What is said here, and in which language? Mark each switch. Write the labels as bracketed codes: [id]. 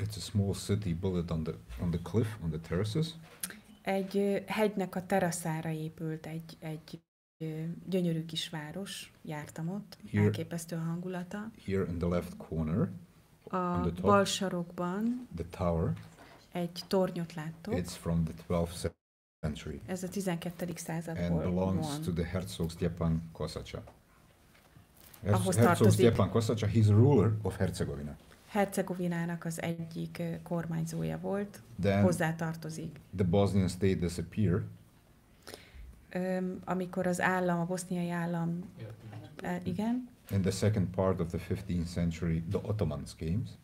[en] It's a small city built on the cliff, on the terraces. [hu] Egy hegynek a teraszára épült egy gyönyörű kis város, jártam ott, elképesztő a hangulata. [en] Here in the left corner, [hu] a bal sarokban [en] the tower, [hu] egy tornyot láttok. [en] It's from the 12th century. [hu] Ez a 12. századból [en] and belongs [hu] van. [en] to the Herzog Stjepan Kosacha. Herzog Stjepan Kosacha, he's a ruler of Herzegovina. [hu] Hercegovinának az egyik kormányzója volt, [en] Then [hu] hozzátartozik. [en] The Bosnian state disappeared. [hu] Amikor az állam, a boszniai állam, igen. [en] In the second part of the 15th century, the Ottomans came.